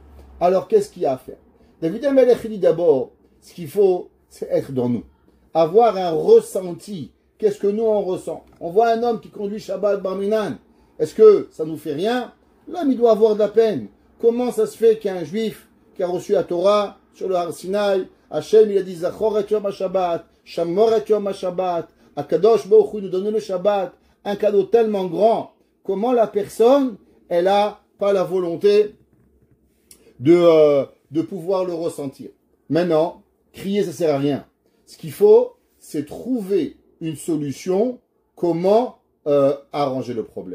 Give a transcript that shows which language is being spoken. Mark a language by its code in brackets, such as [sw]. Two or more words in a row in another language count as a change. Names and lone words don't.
[fr] Alors, qu'est-ce qu'il y a à faire? David Amelech dit d'abord, ce qu'il faut, c'est être dans nous. Avoir un ressenti. Qu'est-ce que nous, on ressent? On voit un homme qui conduit Shabbat Bar Minan. Est-ce que ça nous fait rien? L'homme, il doit avoir de la peine. Comment ça se fait qu'un juif qui a reçu la Torah sur le Har Sinaï, Hachem, il a dit [he] זכור את יום השבת, שמור את יום השבת, הקדוש ברוך הוא [fr] nous donne le Shabbat, un cadeau tellement grand. Comment la personne, elle a pas la volonté de pouvoir le ressentir? Maintenant, crier, ça sert à rien. Ce qu'il faut, c'est trouver une solution, comment arranger le problème.